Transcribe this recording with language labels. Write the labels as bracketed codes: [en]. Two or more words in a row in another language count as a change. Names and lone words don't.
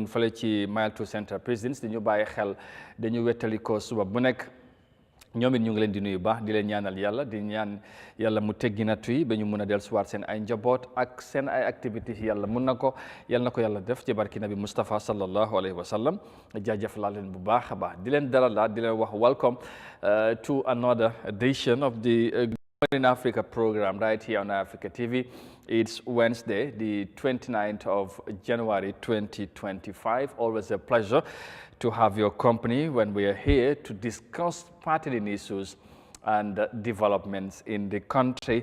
[wo] fële ci Mile 2 Central Presidents dañu bàyyi xel dañu wettali ko suba bu nekk ñoom it ñu ngi leen di nuyu baax di leen ñaanal yàlla di ñaan yàlla mu teggi nattu yi ba ñu mun a dellusiwaat seen ay njaboot ak seen ay activités yàlla mun na ko yàlla def ci barki nabi Mustafa [ar] صلى الله عليه وسلم [wo] jaajëf laa leen bu baax a baax di leen dalal di leen wax [en] welcome to another edition of the Good Morning Africa program right here on Africa TV. It's Wednesday, the 29th of January 2025. Always a pleasure to have your company when we are here to discuss pertinent issues and developments in the country.